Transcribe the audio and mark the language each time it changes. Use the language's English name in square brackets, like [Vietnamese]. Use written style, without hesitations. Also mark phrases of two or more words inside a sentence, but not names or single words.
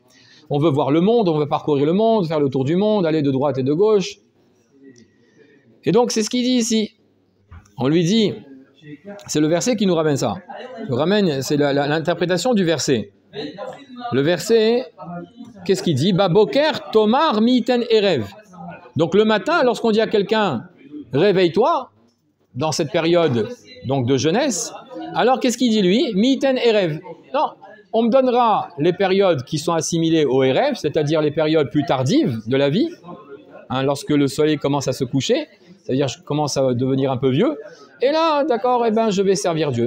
[French] On veut voir le monde, on veut parcourir le monde, faire le tour du monde, aller de droite et de gauche. Et donc, c'est ce qu'il dit ici. On lui dit, c'est le verset qui nous ramène ça. C'est l'interprétation du verset. Le verset, qu'est-ce qu'il dit? [Hebrew] בבוקר תאמר מי יתן ערב. [French] Donc, le matin, lorsqu'on dit à quelqu'un, réveille-toi, dans cette période donc, de jeunesse, alors qu'est-ce qu'il dit lui? [Hebrew] מי יתן ערב. Non. [French] On me donnera les périodes qui sont assimilées au Erev, c'est-à-dire les périodes plus tardives de la vie, hein, lorsque le soleil commence à se coucher, c'est-à-dire je commence à devenir un peu vieux, et là, d'accord, eh ben, je vais servir Dieu.